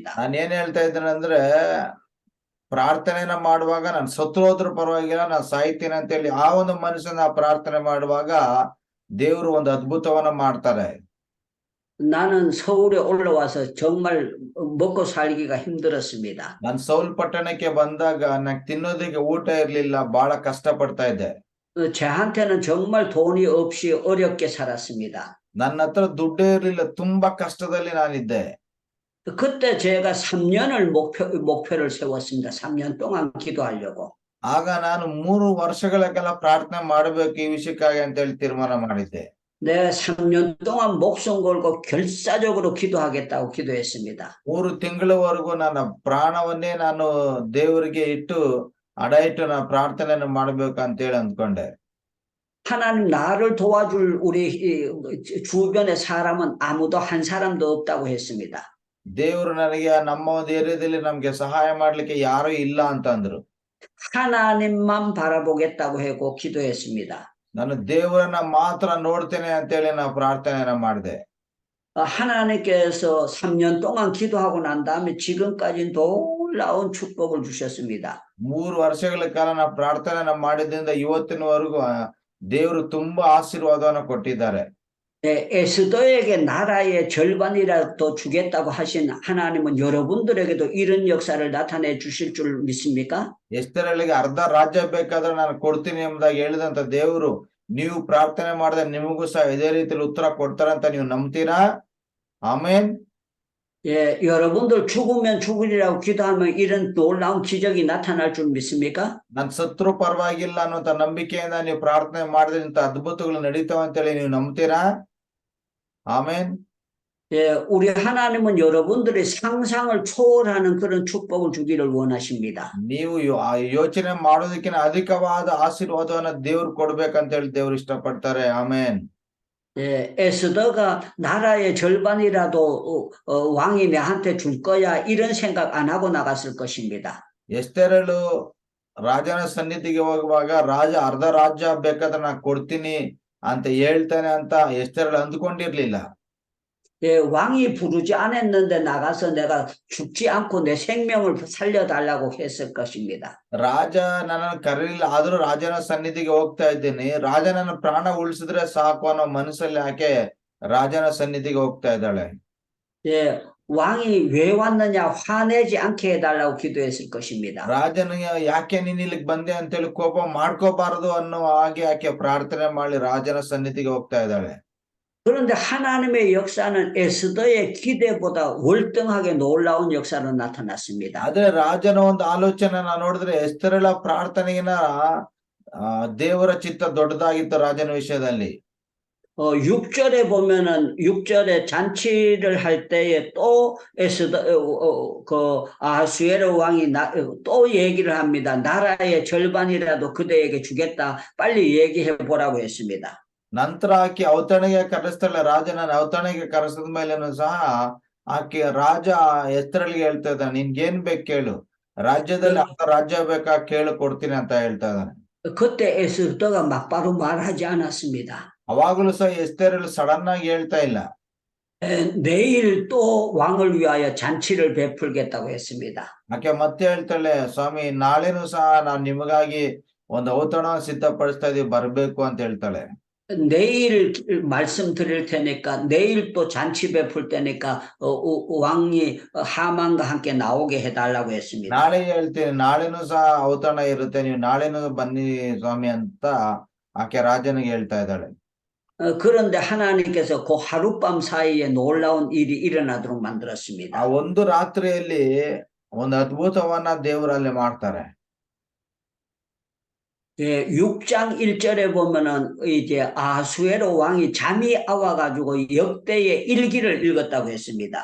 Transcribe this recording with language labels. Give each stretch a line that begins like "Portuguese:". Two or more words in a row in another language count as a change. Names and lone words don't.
Kannada: ನಾನೇನ್ ಹೇಳ್ತಾ ಇದ್ದೇನೆ ಅಂದ್ರೆ, ಪ್ರಾರ್ಥನೆಯನ್ನ ಮಾಡುವಾಗ ನಾನು ಸತ್ತು ಹೋದ್ರೂ ಪರವಾಗಿಲ್ಲ, ನಾನು ಸಾಯ್ತೀನಿ ಅಂತೇಳಿ ಆ ಒಂದು ಮನುಷ್ಯನ ಪ್ರಾರ್ಥನೆ ಮಾಡುವಾಗ ದೇವರು ಒಂದು ಅದ್ಭುತವನ್ನ ಮಾಡ್ತಾರೆ.
Korean: 나는 서울에 올라와서 정말 먹고 살기가 힘들었습니다.
Kannada: ನಾನು ಸೌಲ್ ಪಟ್ಟಣಕ್ಕೆ ಬಂದಾಗ ನಂಗೆ ತಿನ್ನೋದಕ್ಕೆ ಊಟ ಇರ್ಲಿಲ್ಲ, ಬಹಳ ಕಷ್ಟ ಪಡ್ತಾ ಇದ್ದೆ.
Korean: 저한테는 정말 돈이 없이 어렵게 살았습니다.
Kannada: ನನ್ನ ಹತ್ರ ದುಡ್ಡೇ ಇರ್ಲಿಲ್ಲ, ತುಂಬಾ ಕಷ್ಟದಲ್ಲಿ ನಾನಿದ್ದೆ.
Korean: 그때 제가 3년을 목표를 세웠습니다. 3년 동안 기도하려고.
Kannada: ಆಗ ನಾನು 3 ವರ್ಷಗಳ ಕಾಲ ಪ್ರಾರ್ಥನೆ ಮಾಡಬೇಕು ಈ ವಿಷಯಕ್ಕಾಗಿ ಅಂತೇಳಿ ತೀರ್ಮಾನ ಮಾಡಿದ್ದೆ.
Korean: 내가 3년 동안 목숨 걸고 결사적으로 기도하겠다고 기도했습니다.
Kannada: 3 ತಿಂಗಳವರೆಗೂ ನನ್ನ ಪ್ರಾಣವನ್ನೇ ನಾನು ದೇವರಿಗೆ ಇಟ್ಟು ಅಡ ಇಟ್ಟು ನಾನು ಪ್ರಾರ್ಥನೆಯನ್ನು ಮಾಡಬೇಕು ಅಂತೇಳಿ ಅಂದ್ಕೊಂಡೆ.
Korean: 하나님 나를 도와줄 우리 주변의 사람은 아무도 한 사람도 없다고 했습니다.
Kannada: ದೇವರು ನನಗೆ ನಮ್ಮ ಒಂದು ಏರಿಯಾದಲ್ಲಿ ನಮ್ಗೆ ಸಹಾಯ ಮಾಡ್ಲಿಕ್ಕೆ ಯಾರು ಇಲ್ಲ ಅಂತ ಅಂದ್ರು.
Korean: 하나님만 바라보겠다고 하고 기도했습니다.
Kannada: ನಾನು ದೇವರನ್ನ ಮಾತ್ರ ನೋಡ್ತೇನೆ ಅಂತೇಳಿ ನಾನು ಪ್ರಾರ್ಥನೆಯನ್ನ ಮಾಡಿದೆ.
Korean: 하나님께서 3년 동안 기도하고 난 다음에 지금까지 놀라운 축복을 주셨습니다.
Kannada: 3 ವರ್ಷಗಳ ಕಾಲ ನಾನು ಪ್ರಾರ್ಥನೆಯನ್ನ ಮಾಡಿದ್ರಿಂದ ಇವತ್ತಿನವರೆಗೂ ದೇವರು ತುಂಬಾ ಆಶೀರ್ವಾದವನ್ನ ಕೊಟ್ಟಿದ್ದಾರೆ.
Korean: 네, 에스더에게 나라의 절반이라도 주겠다고 하신 하나님은 여러분들에게도 이런 역사를 나타내 주실 줄 믿습니까?
Kannada: ಎಸ್ತರಳಿಗೆ ಅರ್ಧ ರಾಜ್ಯ ಬೇಕಾದ್ರೆ ನಾನು ಕೊಡ್ತೀನಿ ಎಂಬುದಾಗಿ ಹೇಳಿದಂತ ದೇವರು, ನೀವು ಪ್ರಾರ್ಥನೆ ಮಾಡಿದ್ರೆ ನಿಮಗೂ ಸಹ ಇದೇ ರೀತಿಯಲ್ಲಿ ಉತ್ತರ ಕೊಡ್ತಾರಂತ ನೀವು ನಂಬ್ತೀರಾ? ಆಮೇನ್.
Korean: 예, 여러분들 죽으면 죽으리라고 기도하면 이런 놀라운 기적이 나타날 줄 믿습니까?
Kannada: ನಾನು ಸತ್ರು ಪರವಾಗಿಲ್ಲ ಅನ್ನುವಂತ ನಂಬಿಕೆಯಿಂದ ನೀವು ಪ್ರಾರ್ಥನೆ ಮಾಡಿದ್ರೆ ಇಂಥ ಅದ್ಭುತಗಳು ನಡೀತಾವ ಅಂತೇಳಿ ನೀವು ನಂಬ್ತೀರಾ? ಆಮೇನ್.
Korean: 예, 우리 하나님은 여러분들의 상상을 초월하는 그런 축복을 주기를 원하십니다.
Kannada: ನೀವು ಯೋಚನೆ ಮಾಡೋದಕ್ಕಿಂತ ಅಧಿಕವಾದ ಆಶೀರ್ವಾದವನ್ನ ದೇವ್ರು ಕೊಡ್ಬೇಕಂತ ಹೇಳಿ ದೇವ್ರು ಇಷ್ಟಪಡ್ತಾರೆ. ಆಮೇನ್.
Korean: 예, 에스더가 나라의 절반이라도 왕이 내한테 줄 거야 이런 생각 안 하고 나갔을 것입니다.
Kannada: ಎಸ್ತೇರಳು ರಾಜನ ಸನ್ನಿಧಿಗೆ ಹೋಗುವಾಗ ರಾಜ ಅರ್ಧ ರಾಜ್ಯ ಬೇಕಾದ್ರೆ ನಾನು ಕೊಡ್ತೀನಿ ಅಂತ ಹೇಳ್ತಾನೆ ಅಂತ ಎಸ್ತೇರಳು ಅಂದ್ಕೊಂಡಿರ್ಲಿಲ್ಲ.
Korean: 예, 왕이 부르지 않았는데 나가서 내가 죽지 않고 내 생명을 살려달라고 했을 것입니다.
Kannada: ರಾಜ ನನ್ನನ್ನು ಕರೀಲಿಲ್ಲ, ಆದ್ರೂ ರಾಜನ ಸನ್ನಿಧಿಗೆ ಹೋಗ್ತಾ ಇದ್ದೀನಿ, ರಾಜ ನನ್ನ ಪ್ರಾಣ ಉಳಿಸಿದ್ರೆ ಸಾಕು ಅನ್ನೋ ಮನಸ್ಸಲ್ಲಿ ಆಕೆ ರಾಜನ ಸನ್ನಿಧಿಗೆ ಹೋಗ್ತಾ ಇದ್ದಾಳೆ.
Korean: 예, 왕이 왜 왔느냐 화내지 않게 해달라고 기도했을 것입니다.
Kannada: ರಾಜನಿಗೆ ಯಾಕೆ ನೀನ್ ಇಲ್ಲಿಗೆ ಬಂದೆ ಅಂತೇಳಿ ಕೋಪ ಮಾಡ್ಕೋಬಾರದು ಅನ್ನೋ ಹಾಗೆ ಆಕೆ ಪ್ರಾರ್ಥನೆ ಮಾಡಿ ರಾಜನ ಸನ್ನಿಧಿಗೆ ಹೋಗ್ತಾ ಇದ್ದಾಳೆ.
Korean: 그런데 하나님의 역사는 에스더의 기대보다 월등하게 놀라운 역사로 나타났습니다.
Kannada: ಆದ್ರೆ ರಾಜನ ಒಂದು ಆಲೋಚನೆ ನಾವು ನೋಡಿದ್ರೆ ಎಸ್ತೇರಳ ಪ್ರಾರ್ಥನೆಗಿನ ದೇವರ ಚಿತ್ತ ದೊಡ್ಡದಾಗಿತ್ತು ರಾಜನ ವಿಷಯದಲ್ಲಿ.
Korean: 6절에 보면은 6절에 잔치를 할 때에 또 에스더 그 아하수에르 왕이 또 얘기를 합니다. 나라의 절반이라도 그대에게 주겠다. 빨리 얘기해 보라고 했습니다.
Kannada: ನಂತರ ಆಕೆ ಔತಣೆಗೆ ಕರೆಸ್ತಾಳೆ. ರಾಜನ ಔತಣೆಗೆ ಕರೆಸಿದ ಮೇಲೇನು ಸಹ ಆಕೆ ರಾಜ ಎಸ್ತೇರಳಿಗೆ ಹೇಳ್ತಾ ಇದ್ದಾನೆ, ನಿನ್ಗೇನ್ ಬೇಕು ಕೇಳು, ರಾಜ್ಯದಲ್ಲಿ ಅರ್ಧ ರಾಜ್ಯ ಬೇಕಾ ಕೇಳು, ಕೊಡ್ತೀನಿ ಅಂತ ಹೇಳ್ತಾ ಇದ್ದಾನೆ.
Korean: 그때 에스더가 막바로 말하지 않았습니다.
Kannada: ಅವಾಗಲೂ ಸಹ ಎಸ್ತೇರಳು ಸಡನ್ ಆಗಿ ಹೇಳ್ತಾ ಇಲ್ಲ.
Korean: 내일 또 왕을 위하여 잔치를 베풀겠다고 했습니다.
Kannada: ಆಕೆ ಮತ್ತೆ ಹೇಳ್ತಾಳೆ, ಸ್ವಾಮಿ ನಾಳೆನೂ ಸಹ ನಾನು ನಿಮಗಾಗಿ ಒಂದು ಔತಣ ಸಿದ್ಧಪಡಿಸ್ತಾ ಇದೀವಿ, ಬರ್ಬೇಕು ಅಂತ ಹೇಳ್ತಾಳೆ.
Korean: 내일 말씀 드릴 테니까 내일 또 잔치 베풀 때니까 왕이 하만과 함께 나오게 해달라고 했습니다.
Kannada: ನಾಳೆ ಹೇಳ್ತೀನಿ, ನಾಳೆನೂ ಸಹ ಔತಣ ಇರುತ್ತೆ, ನೀವು ನಾಳೆನೂ ಬನ್ನಿ ಸ್ವಾಮಿ ಅಂತ ಆಕೆ ರಾಜನಿಗೆ ಹೇಳ್ತಾ ಇದ್ದಾಳೆ.
Korean: 그런데 하나님께서 그 하룻밤 사이에 놀라운 일이 일어나도록 만들었습니다.
Kannada: ಆ ಒಂದು ರಾತ್ರಿಯಲ್ಲಿ ಒಂದು ಅದ್ಭುತವನ್ನ ದೇವರಲ್ಲಿ ಮಾಡ್ತಾರೆ.
Korean: 예, 6장 1절에 보면은 이제 아수에로 왕이 잠이 아와가지고 역대의 일기를 읽었다고 했습니다.